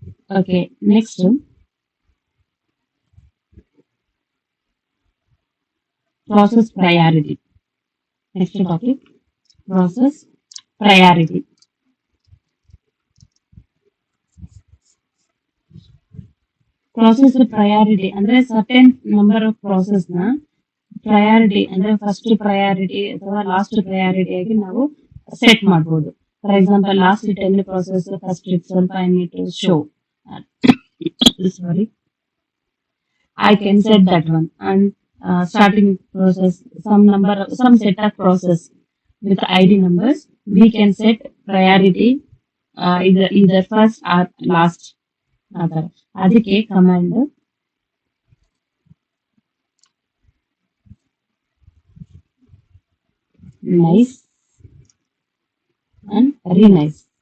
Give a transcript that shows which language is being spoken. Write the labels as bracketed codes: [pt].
[en] Okay, next, process priority. Next topic, process priority. [kn] Process priority ಅಂದ್ರೆ certain number of process ನ priority ಅಂದ್ರೆ first priority ಅಥವಾ last priority ಆಗಿ ನಾವು set ಮಾಡಬಹುದು. [en] For example, last 10 process first ಸ್ವಲ್ಪ I need to show, sorry, I can set that one. And starting process, some set of process with ID numbers, we can set priority either first or last. ಅದಕ್ಕೆ command nice and renice.